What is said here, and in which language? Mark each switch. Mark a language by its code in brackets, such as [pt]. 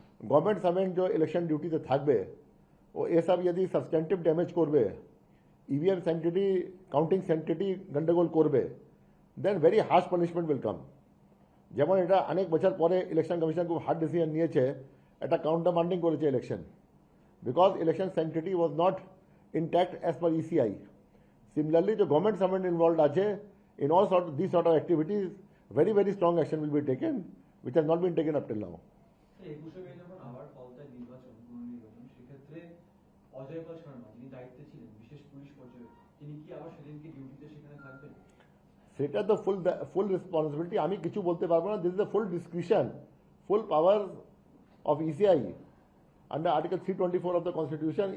[bn] Government servant जो election ड्यूटीতে থাকবে ও এসব যদি সাবস্ট্যান্টিভ ড্যামেজ করবে, ইভিএম স্যানিটিটি, কাউন্টিং স্যানিটিটি গন্ডগোল করবে, [en] Then very harsh punishment will come. [bn] যেমন এটা অনেক বছর পরে ইলেকশন কমিশন খুব হার্ড ডিসিশন নিয়েছে, একটা কাউন্টার মান্ডিং করেছে election, [en] Because election sanctity was not intact as per ECI. Similarly, the government servant involved আছে in all these sort of activities, very very strong action will be taken, which has not been taken up till now. [bn] যখন আবার ফলতায় নির্বাচন, পুনর্নির্বাচন, সেক্ষেত্রে অজয় পাল শর্মা যিনি দায়িত্বে ছিলেন বিশেষ police পর্যবেক্ষক, তিনি কি আবার সেদিনকে ডিউটিতে সেখানে থাকবেন? সেটা তো ফুল রেসপন্সিবিলিটি আমি কিছু বলতে পারবো না। [en] This is the full discretion, full power of ECI under article 324 of the constitution.